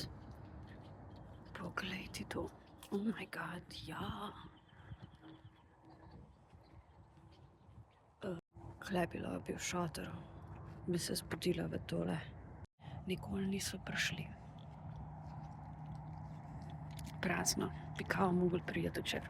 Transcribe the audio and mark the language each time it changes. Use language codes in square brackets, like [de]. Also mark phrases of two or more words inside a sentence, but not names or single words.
[sl] Poglej ti to. [en] Oh my god, [sl] ja. Kle bi lahko bil šotor, bi se zbudila v tole. Nikoli niso prišli. Prazno, bi kao mogli priti včeraj.